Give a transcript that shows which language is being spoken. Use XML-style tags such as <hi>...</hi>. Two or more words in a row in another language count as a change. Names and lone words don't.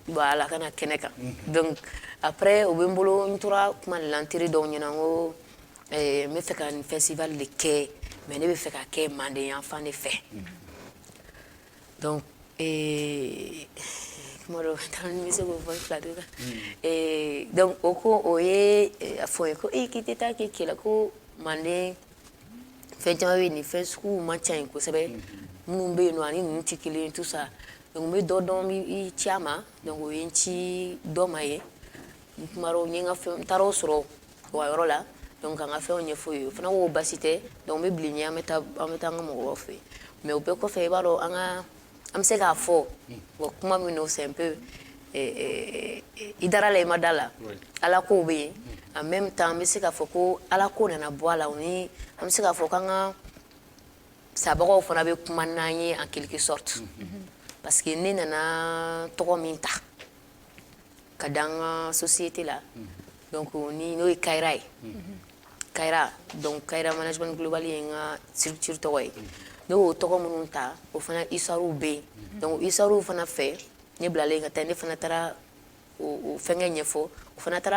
<bm>voilà a kana kɛnɛ kan donc après o bɛ n bolo n tora kuma de la n teri dɔw ɲɛna n ko n bɛ fɛ ka nin festival de kɛ mais ne bɛ fɛ ka kɛ Manden yan fan de fɛ donc kuma dɔ n bɛ se k'o fɔ fila de la donc o ko o ye a fɔ n ye ko k'i tɛ taa kɛ Kela ko Manden fɛn caman bɛ yen nin fɛn suguw man ca yen kosɛbɛ minnu bɛ yen nɔ ani ninnu tɛ kelen ye</bm> <fr>tout ça</fr> <bm>donc n bɛ dɔ dɔn i ci a ma donc o ye n ci dɔ ma ye n kumara n ye n ka fɛn n taara o sɔrɔ o ka yɔrɔ la donc ka n ka fɛnw ɲɛfɔ ye o fana ko baasi tɛ donc n bɛ bilen ɲɛ an bɛ taa an ka mɔgɔw fɛ mais o bɛɛ kɔfɛ i b'a dɔn an bɛ se k'a fɔ bon kuma min don</bm> <fr>c'est un peu</fr> <bm>i dara la i ma da la ala kow bɛ yen</bm> <fr>en même temps</fr> <bm>an bɛ se k'a fɔ ko ala ko nana bɔ a la ni an bɛ se k'a fɔ k'an ka sabagaw fana bɛ kuma n'an ye</bm> <fr>en quelque sorte parce que</fr> <bm>ne nana tɔgɔ min ta ka da an ka société la donc n'o ye Kayra ye Kayra donc Kayra management global ye n ka structure tɔgɔ ye ne y'o tɔgɔ minnu ta o fana histoire bɛ yen donc histoire fana fɛ ne bilalen ka taa ne fana taara o fɛnkɛ ɲɛfɔ o fana taara</bm>